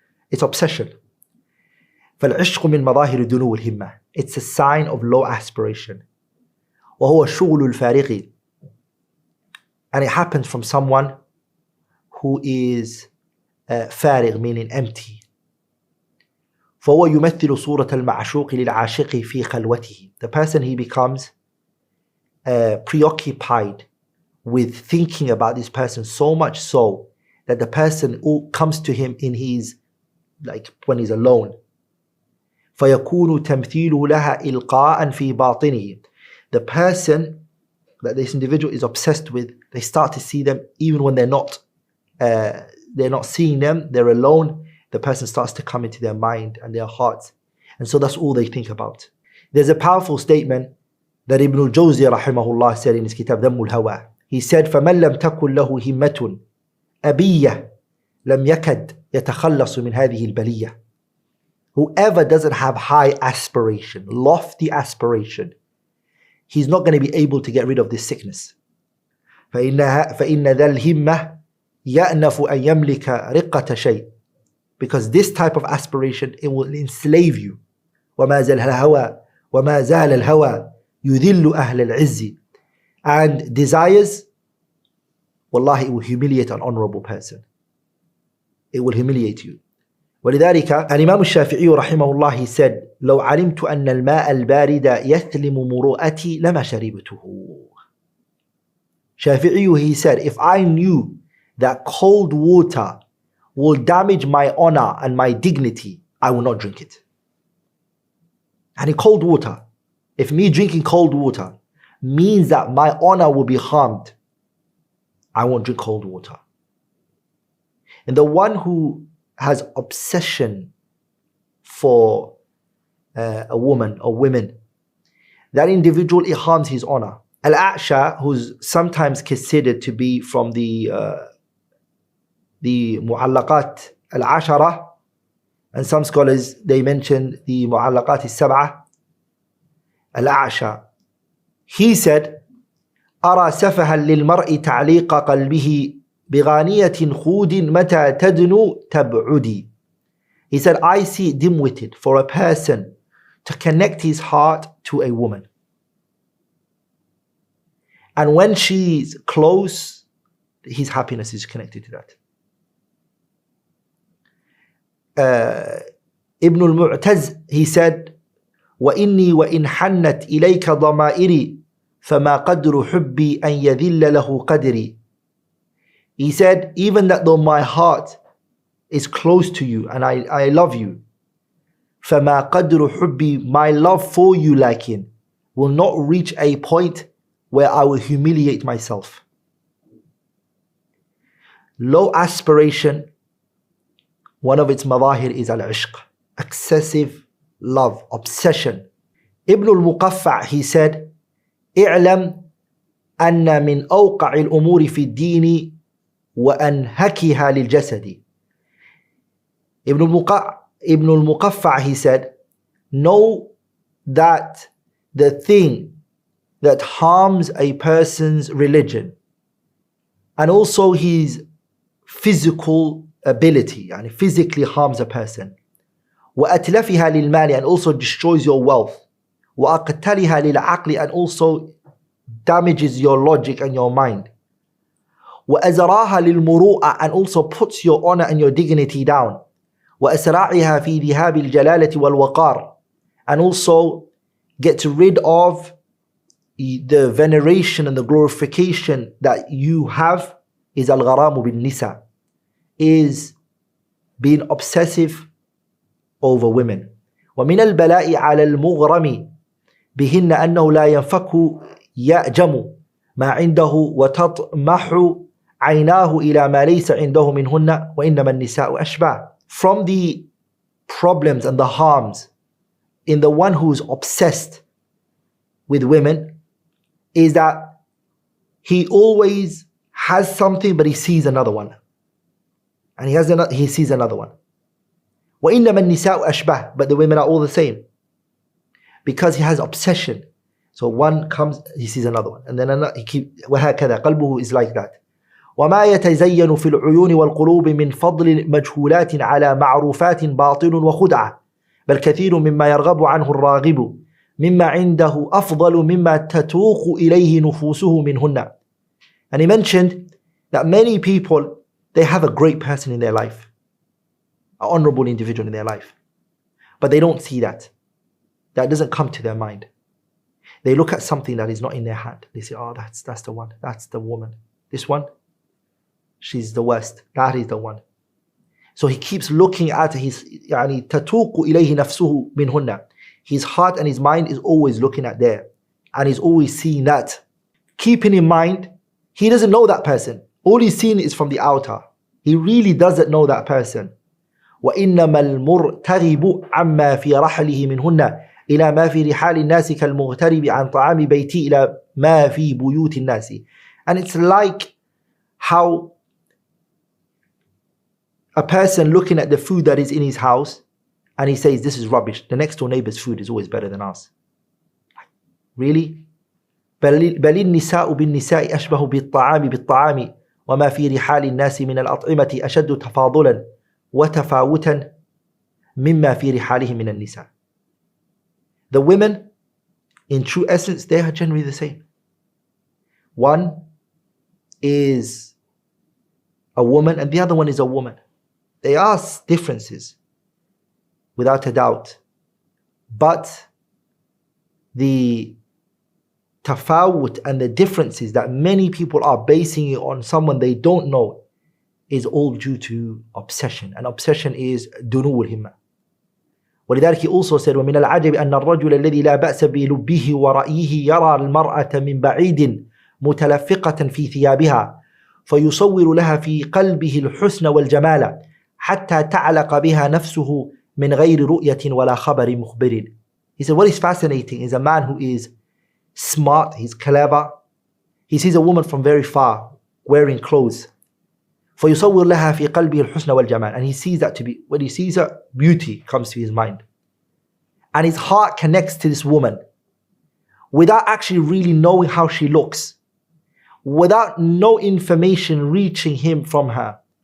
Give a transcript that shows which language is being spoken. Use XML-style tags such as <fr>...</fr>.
<en>It's obsession.</en> <ar>فالعشق من مظاهر الدنو والهمة.</ar> <en>It's a sign of low aspiration.</en> <ar>وهو شغل الفارغ.</ar> <en>And it happens from someone who is فارغ, meaning empty.</en> <ar>فهو يمثل صورة المعشوق للعاشق في خلوته.</ar> <en>The person, he becomes preoccupied with thinking about this person, so much so that the person comes to him in his, like when he's alone.</en> <ar>فيكون تمثيله لها إلقاء في باطنه.</ar> <en>The person that this individual is obsessed with, they start to see them even when they're not seeing them, they're alone. The person starts to come into their mind and their hearts, and so that's all they think about. There's a powerful statement that Ibn al-Jawzi rahimahullah said in his kitab Dhamm al-Hawa. He said,</en> <ar>فَمَنْ لَمْ تَكُنْ لَهُ هِمَّةٌ أَبِيَّةٌ لَمْ يَكَدْ يَتَخَلَّصُ مِنْ هَذِهِ الْبَلِيَّةِ.</ar> <en>Whoever doesn't have high aspiration, lofty aspiration, he's not going to be able to get rid of this sickness.</en> <ar>فإن ذا الهمة يأنف أن يملك رقة شيء.</ar> <en>Because this type of aspiration, it will enslave you.</en> <ar>وما زال الهوى يذل أهل العز.</ar> <en>And desires, wallahi, it will humiliate an honorable person. It will humiliate you.</en> <ar>ولذلك الإمام الشافعي رحمه الله,</ar> <en>he said,</en> <ar>لو علمت أن الماء البارد يثلم مروءتي لما شربته.</ar> <en>Shafi'i, he said, if I knew that cold water will damage my honor and my dignity, I will not drink it. And cold water, if me drinking cold water means that my honor will be harmed, I won't drink cold water. And the one who has obsession for a woman or women, that individual, it harms his honor. Al-A'sha, who's sometimes considered to be from the the mu'allaqat al-ashara, and some scholars they mention the mu'allaqat al-sab'a al-a'sha. He said,</en> <ar>أرى سفها للمرء تعليق قلبه بغانية خود متى تدنو تبعدي.</ar> <en>He said, I see it dim-witted for a person to connect his heart to a woman. And when she's close, his happiness is connected to that.</en> <ar>Ibn al-Mu'taz,</ar> <en>he said,</en> <ar>وإني وإن حنت إليك ضمائري فما قدر حبي أن يذل له قدري.</ar> <en>He said, even that though my heart is close to you and I love you,</en> <ar>فما قدر حبي,</ar> <en>my love for you lakin, will not reach a point where I will humiliate myself. Low aspiration, one of its madahir is al-ishq, excessive love, obsession.</en> <ar>Ibn al-Muqaffa',</ar> <en>he said,</en> <ar>اعلم أن من أوقع الأمور في الدين وأنهكها للجسد.</ar> <en>Ibn al-Muqaffa', he said, know that the thing that harms a person's religion and also his physical ability, and physically harms a person,</en> <ar>وأتلفها للمال,</ar> <en>and also destroys your wealth,</en> <ar>وأقتلها للعقل,</ar> <en>and also damages your logic and your mind,</en> <ar>وأزراها للمروءة,</ar> <en>and also puts your honor and your dignity down,</en> <ar>وأسراعها في ذهاب الجلالة والوقار,</ar> <en>and also gets rid of the veneration and the glorification that you have, is</en> <ar>al-gharamu bin nisa,</ar> <en>is being obsessive over women.</en> <ar>ومن البلاء على المغرم بهن أنه لا ينفك يأجم ما عنده وتطمح عيناه إلى ما ليس عنده منهن وإنما النساء أشباه.</ar> <en>From the problems and the harms in the one who is obsessed with women is that he always has something but he sees another one, and he sees another one.</en> <ar>وإنما النساء أشباه,</ar> <en>but the women are all the same, because he has obsession. So one comes, he sees another one, and then another, he keeps,</en> <ar>وهكذا قلبه</ar> <en>is like that.</en> <ar>وما يتزين في العيون والقلوب من فضل مجهولات على معروفات باطل وخدعة، بل كثير مما يرغب عنه الراغب مما عنده أفضل مما تتوق إليه نفوسه منهن.</ar> <en>And he mentioned that many people, they have a great person in their life, an honorable individual in their life, but they don't see that. That doesn't come to their mind. They look at something that is not in their hand. They say, oh, that's the one, that's the woman. This one, she's the worst. That is the one. So he keeps looking at his,</en> <ar>يعني تتوق إليه نفسه منهن.</ar> <en>His heart and his mind is always looking at there, and he's always seeing that. Keeping in mind, he doesn't know that person. All he's seen is from the outer. He really doesn't know that person.</en> <ar>وإنما المرتغب عما في رحله منهن إلى ما في رحال الناس كالمغترب عن طعام بيتي إلى ما في بيوت الناس.</ar> <en>And it's like how a person looking at the food that is in his house and he says, this is rubbish. The next door neighbor's food is always better than ours. Really?</en> <ar>بل النساء بالنساء أشبه بالطعام بالطعام وما في رحال الناس من الأطعمة أشد تفاضلا وتفاوتا مما في رحالهم من النساء.</ar> <en>The women, in true essence, they are generally the same. One is a woman and the other one is a woman. There are differences, without a doubt. But the tafawut and the differences that many people are basing it on someone they don't know is all due to obsession. And obsession is</en> <ar>دنو الهمة. ولذلك</ar> <en>he also said</en> <ar>ومن العجب أن الرجل الذي لا بأس بلبه ورأيه يرى المرأة من بعيد متلفقة في ثيابها فيصور لها في قلبه الحسن والجمال حتى تعلق بها نفسه من غير رؤية ولا خبر مخبر.</ar> <en>He said what is fascinating is a man who is smart, he's clever, he sees a woman from very far wearing clothes,</en> <ar>فَيُصَوِّرْ لَهَا فِي قَلْبِهِ الْحُسْنَ وَالْجَمَالِ.</ar> <en>And he sees that to be, when he sees her, beauty comes to his mind. And his heart connects to this woman without actually really knowing how she looks, without no information reaching him from her.</en>